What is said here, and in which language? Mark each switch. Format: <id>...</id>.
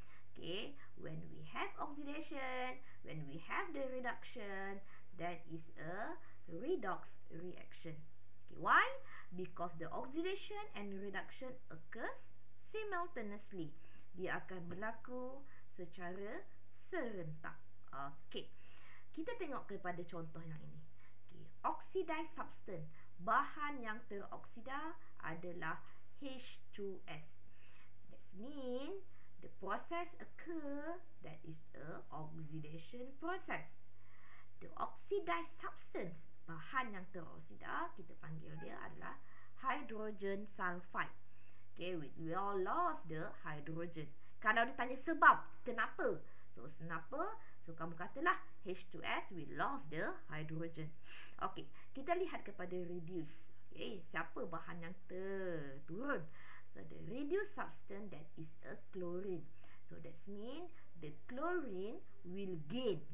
<en>Okay, when we have oxidation, when we have the reduction, that is a redox reaction. Okay, why? Because the oxidation and reduction occurs simultaneously.</en> <ms>Dia akan berlaku secara serentak. Okay, kita tengok kepada contoh yang ini. Okay,</ms> <en>oxidized substance.</en> <ms>Bahan yang teroksida adalah H2S.</ms> <en>That means the process occur, that is a oxidation process. The oxidized substance,</en> <ms>bahan yang teroksida, kita panggil dia adalah hydrogen sulfide. Okay,</ms> <en>we all lost the hydrogen.</en> <ms>Kalau ditanya sebab, kenapa? So, kenapa? So, kamu katalah H2S,</ms> <en>we lost the hydrogen.</en> <ms>Okay, kita lihat kepada reduce. Okay, siapa bahan yang terturun?</ms> <en>So, the reduced substance that is a chlorine. So, that means the chlorine will gain.</en>